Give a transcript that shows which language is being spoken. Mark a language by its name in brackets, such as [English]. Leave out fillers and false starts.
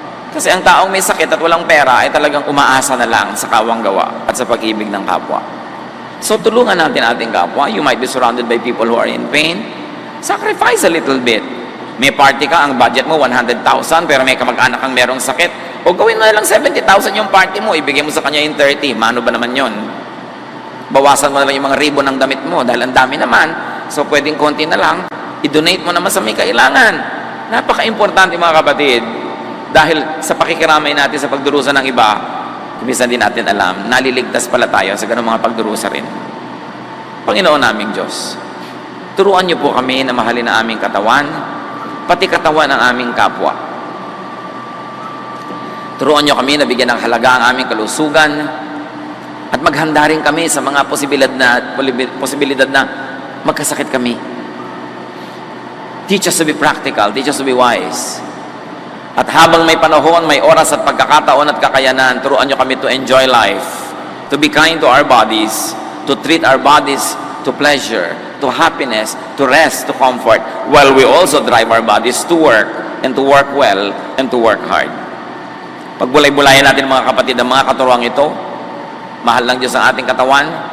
[Filipino] Kasi ang taong may sakit at walang pera ay talagang umaasa na lang sa kawang gawa at sa pag-ibig ng kapwa. So tulungan natin ating kapwa. [English] You might be surrounded by people who are in pain. Sacrifice a little bit. [Filipino] May party ka, ang budget mo 100,000, pero may kamag-anak kang merong sakit. O gawin mo na lang 70,000 yung party mo, ibigay mo sa kanya yung 30. Mano ba naman yon? Bawasan mo na lang yung mga ribbon ng damit mo dahil ang dami naman. So pwedeng konti na lang, i-donate mo naman sa may kailangan. Napaka-importante mga kapatid. Dahil sa pakikiramay natin sa pagdurusa ng iba, minsan din natin alam, naliligtas pala tayo sa ganung mga pagdurusa rin. Panginoon naming Diyos, turuan niyo po kami na mahalin ang aming katawan, pati katawan ng aming kapwa. Turuan niyo kami na bigyan ng halaga ang aming kalusugan, at maghanda rin kami sa mga posibilidad na magkasakit kami. [English] Teach us to be practical, teach us to be wise. [Filipino] At habang may panahon, may oras at pagkakataon at kakayanan, turuan nyo kami [English] to enjoy life, to be kind to our bodies, to treat our bodies to pleasure, to happiness, to rest, to comfort, while we also drive our bodies to work, and to work well, and to work hard. [Filipino] Pagbulay-bulayan natin mga kapatid ang mga katuruang ito, mahal ng Diyos ang ating katawan,